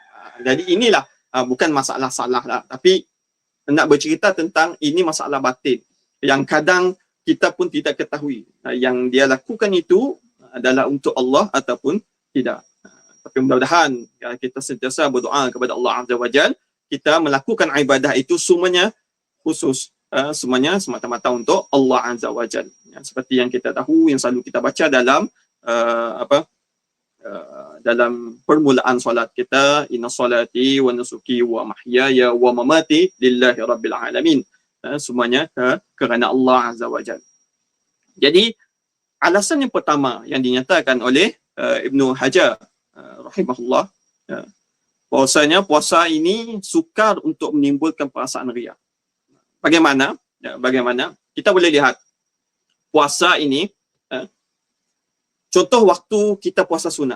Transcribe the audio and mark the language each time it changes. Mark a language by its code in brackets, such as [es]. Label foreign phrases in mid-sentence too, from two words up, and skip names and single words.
[ms] Jadi inilah bukan masalah salah lah, tapi nak bercerita tentang ini masalah batin yang kadang kita pun tidak ketahui yang dia lakukan itu adalah untuk Allah ataupun tidak. Tapi mudah-mudahan kita sentiasa berdoa kepada Allah [ar] عز وجل, [ms] kita melakukan ibadah itu semuanya khusus, semuanya semata-mata untuk Allah [ar] عز وجل. [ms] Seperti yang kita tahu, yang selalu kita baca dalam dalam permulaan solat kita, [ar] إن صلاتي ونسكي ومحياي ومماتي لله رب العالمين. [ms] Semuanya kerana Allah [ar] عز وجل. [ms] Jadi alasan yang pertama yang dinyatakan oleh Ibnu Hajar rahimahullah, bahwasanya puasa ini sukar untuk menimbulkan perasaan riya. Bagaimana? Bagaimana? Kita boleh lihat puasa ini, contoh waktu kita puasa sunat.